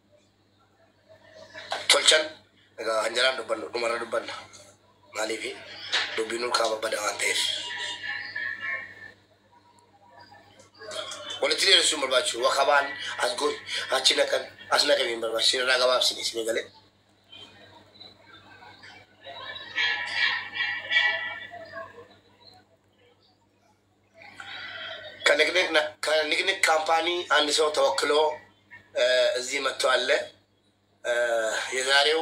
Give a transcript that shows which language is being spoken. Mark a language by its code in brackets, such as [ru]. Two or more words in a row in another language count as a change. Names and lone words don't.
[om] tolchan egaa hanjaraan dubbannu dhumarra dubbanna maaliifi dubbiin ol kaaba bada waan ta'eef walitti dheeressuu hin barbaachisu wakabaan as goon achi naqan as naqamee hin barbaachisu irraa gabaabsine isinii galee [am] ከንግድ ካምፓኒ አንድ ሰው ተወክሎ እዚህ መጥቷል። የዛሬው